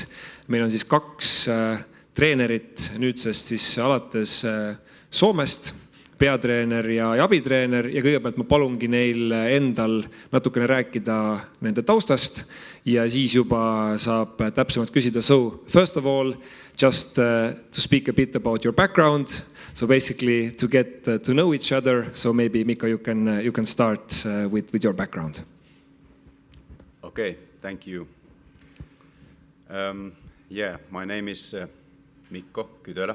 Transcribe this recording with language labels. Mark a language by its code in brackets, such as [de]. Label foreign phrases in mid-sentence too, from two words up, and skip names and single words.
[et] Meil on siis 2 treenerit nüüdsest siis alates Soomest, peatreener ja abitreener, ja kõigepealt ma palungi neil endal natukene rääkida nende taustast ja siis juba saab täpsemalt küsida. [en] So, first of all, just to speak a bit about your background. So basically to get to know each other. So maybe Mikko, you can start with your background. Okay, thank you. My name is Mikko Kytölä.